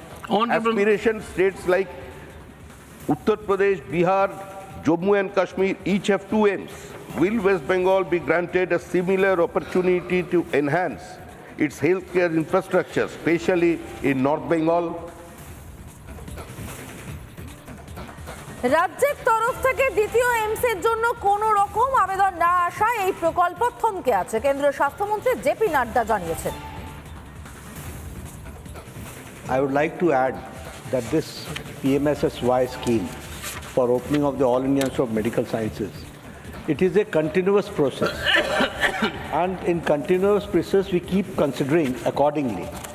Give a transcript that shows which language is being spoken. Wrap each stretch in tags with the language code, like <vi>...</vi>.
<en>Aspiration states like Uttar Pradesh, Bihar, Jammu and Kashmir each have 2 AIIMS. Will West Bengal be granted a similar opportunity to enhance its healthcare infrastructure, especially in North Bengal?</en> <bn>রাজ্যের তরফ থেকে দ্বিতীয় এইমসের জন্য কোনো রকম আবেদন না আসায় এই প্রকল্প থমকে আছে, কেন্দ্রীয় স্বাস্থ্যমন্ত্রী জেপি নাড্ডা জানিয়েছেন।</bn> <en>I would like to add that this PMSSY scheme for opening of the All India Institute of Medical Sciences, it is a continuous process. And in continuous process, we keep considering accordingly.</en>